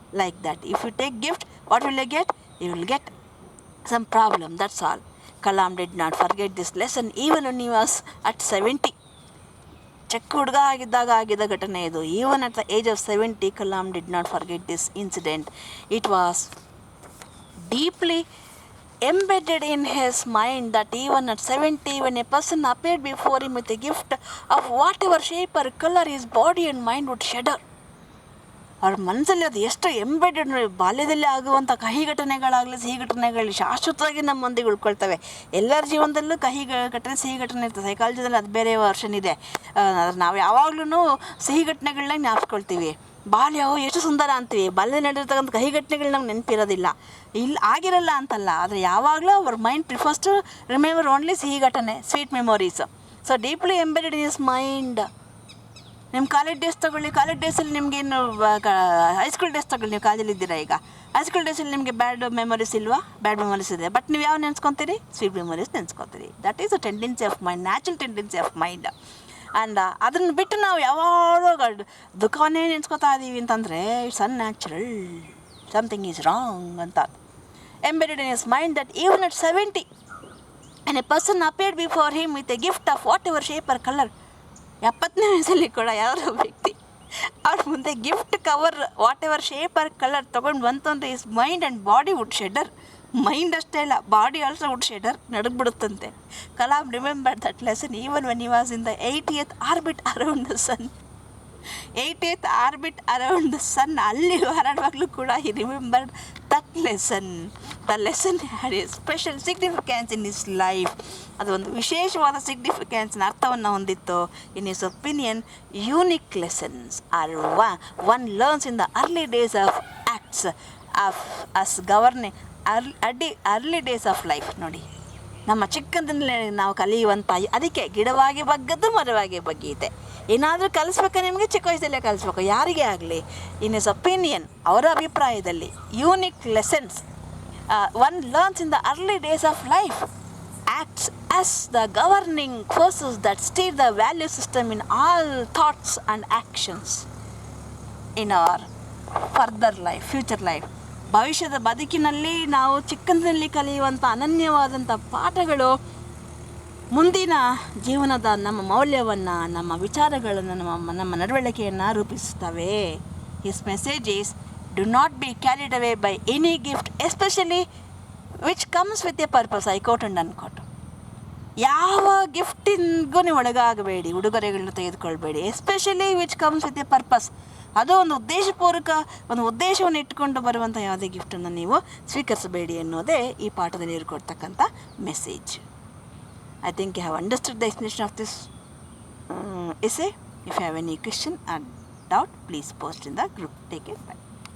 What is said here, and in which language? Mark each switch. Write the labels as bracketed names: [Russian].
[English] Like that, if you take gift, what will you get? You will get some problem, that's all. Kalam did not forget this lesson even when he was at 70. [Kannada] ಚಿಕ್ಕ ಹುಡುಗ ಆಗಿದ್ದ ಘಟನೆ ಇದು. [English] Even at the age of 70, Kalam did not forget this incident. It was deeply embedded in his mind that even at 70, when a person appeared before him with a gift of whatever shape or color, his body and mind would shudder. [Kannada] ಅವ್ರ ಮನಸ್ಸಲ್ಲಿ ಅದು ಎಷ್ಟು embedded. ಬಾಲ್ಯದಲ್ಲಿ ಆಗುವಂಥ ಕಹಿ ಘಟನೆಗಳಾಗಲಿ ಸಿಹಿ ಘಟನೆಗಳು ಶಾಶ್ವತವಾಗಿ ನಮ್ಮೊಂದಿಗೆ ಉಳ್ಕೊಳ್ತವೆ. ಎಲ್ಲರ ಜೀವನದಲ್ಲೂ ಕಹಿ ಘಟನೆ ಸಿಹಿ ಘಟನೆ ಇರ್ತದೆ. ಸೈಕಾಲಜಿದಲ್ಲಿ ಅದು ಬೇರೆ ವರ್ಷನ್ ಇದೆ. ನಾವು ಯಾವಾಗ್ಲೂ ಸಿಹಿ ಘಟನೆಗಳನ್ನ ಜ್ಞಾಪಿಸ್ಕೊಳ್ತೀವಿ. ಬಾಲ್ಯವು ಎಷ್ಟು ಸುಂದರ ಅಂತೀವಿ, ಬಾಲ್ಯದಲ್ಲಿ ನಡೆದಿರ್ತಕ್ಕಂಥ ಕಹಿ ಘಟನೆಗಳು ನಮ್ಗೆ ನೆನಪಿರೋದಿಲ್ಲ. ಆಗಿರಲ್ಲ ಅಂತಲ್ಲ, ಆದರೆ ಯಾವಾಗಲೂ ಅವ್ರ [English] mind prefers to remember only [Kannada] ಸಿಹಿ ಘಟನೆ, [English] Sweet memories. So deeply embedded in his mind. [Kannada] ನಿಮ್ಮ ಕಾಲೇಜ್ ಡೇಸ್ ತೊಗೊಳ್ಳಿ. ಕಾಲೇಜ್ ಡೇಸಲ್ಲಿ ನಿಮಗೇನು, ಹೈಸ್ಕೂಲ್ ಡೇಸ್ ತೊಗೊಳ್ಳಿ. ನೀವು ಕಾಲೇಜಲ್ಲಿ ಇದ್ದೀರಾ ಈಗ. ಹೈಸ್ಕೂಲ್ ಡೇಸಲ್ಲಿ ನಿಮಗೆ ಬ್ಯಾಡ್ ಮೆಮೊರೀಸ್ ಇಲ್ವಾ? ಬ್ಯಾಡ್ ಮೆಮೊರೀಸ್ ಇದೆ. ಬಟ್ ನೀವು ಯಾವ ನೆನೆಸ್ಕೊತೀರಿ? Sweet memories ನೆನೆಸ್ಕೊತೀರಿ. [English] That is a tendency of mind, natural tendency of mind. [Kannada] And ಅದನ್ನು ಬಿಟ್ಟು ನಾವು ಯಾವಾಗ ದುಃಖವನ್ನೇ ನೆನೆಸ್ಕೊತಾ ಇದ್ದೀವಿ ಅಂತಂದರೆ [English] it's unnatural, something is wrong [Kannada] ಅಂತ. [English] Embedded in his mind that even at 70, and a person appeared before him with a gift of whatever shape or color. [Kannada] 70ನೇ ವಯಸ್ಸಲ್ಲಿ ಕೂಡ ಯಾರೋ ವ್ಯಕ್ತಿ ಅವ್ರ ಮುಂದೆ gift cover [English] whatever shape or colour [Kannada] ತೊಗೊಂಡು ಬಂತು ಅಂದರೆ [English] Is mind and body would shudder. [Kannada] Mind ಅಷ್ಟೇ ಇಲ್ಲ, [English] body also would shudder, [Kannada] ನಡುಗ್ಬಿಡುತ್ತಂತೆ. [English] Kalam remember that lesson even when he was in the 80th orbit around the sun. 80th orbit around the sun [Kannada] ಅಲ್ಲಿ ಹರಡುವಾಗಲೂ ಕೂಡ [English] He remembered that lesson. The lesson had a special significance in his life. [Kannada] ಅದು ಒಂದು ವಿಶೇಷವಾದ ಸಿಗ್ನಿಫಿಕೆನ್ಸ್ನ ಅರ್ಥವನ್ನು ಹೊಂದಿತ್ತು. [English] In his opinion unique lessons are one learns in the early days of acts of us governing early days of life. [Kannada] ನೋಡಿ, ನಮ್ಮ ಚಿಕ್ಕಂದಿನಲ್ಲೇ ನಾವು ಕಲಿಯುವಂಥ, ಅದಕ್ಕೆ ಗಿಡವಾಗಿ ಬಗ್ಗದ್ದು ಮರವಾಗಿ ಬಗ್ಗೀತೆ. ಏನಾದರೂ ಕಲಿಸ್ಬೇಕಾ ನಿಮಗೆ ಚಿಕ್ಕ ವಯಸ್ಸಲ್ಲೇ ಕಲಿಸ್ಬೇಕು, ಯಾರಿಗೇ ಆಗಲಿ. [English] in his opinion, [Kannada] ಅವರ ಅಭಿಪ್ರಾಯದಲ್ಲಿ [English] Unique lessons one learns in the early days of life acts as the governing forces that steer the value system in all thoughts and actions in our further life, future life. [Kannada] ಭವಿಷ್ಯದ ಬದುಕಿನಲ್ಲಿ ನಾವು ಚಿಕ್ಕಂದಿನಲ್ಲಿ ಕಲಿಯುವಂಥ ಅನನ್ಯವಾದಂಥ ಪಾಠಗಳು ಮುಂದಿನ ಜೀವನದ ನಮ್ಮ ಮೌಲ್ಯವನ್ನು, ನಮ್ಮ ವಿಚಾರಗಳನ್ನು, ನಮ್ಮ ನಡವಳಿಕೆಯನ್ನು ರೂಪಿಸುತ್ತವೆ. [English] His message is do not be carried away by any gift especially which comes with a purpose. I quote and unquote. [Kannada] ಯಾವ ಗಿಫ್ಟಿಗೂ ನೀವು ಒಳಗಾಗಬೇಡಿ, ಉಡುಗೊರೆಗಳನ್ನ ತೆಗೆದುಕೊಳ್ಬೇಡಿ. [English] Especially which comes with a purpose. [Kannada] ಅದು ಒಂದು ಉದ್ದೇಶಪೂರ್ವಕ, ಒಂದು ಉದ್ದೇಶವನ್ನು ಇಟ್ಟುಕೊಂಡು ಬರುವಂಥ ಯಾವುದೇ ಗಿಫ್ಟನ್ನು ನೀವು ಸ್ವೀಕರಿಸಬೇಡಿ ಅನ್ನೋದೇ ಈ ಪಾಠದಲ್ಲಿ ಕೊಡ್ತಕ್ಕಂಥ message. [English] I think you have understood the explanation of this essay. If you have any question or doubt, please post in the group. Take it. Bye.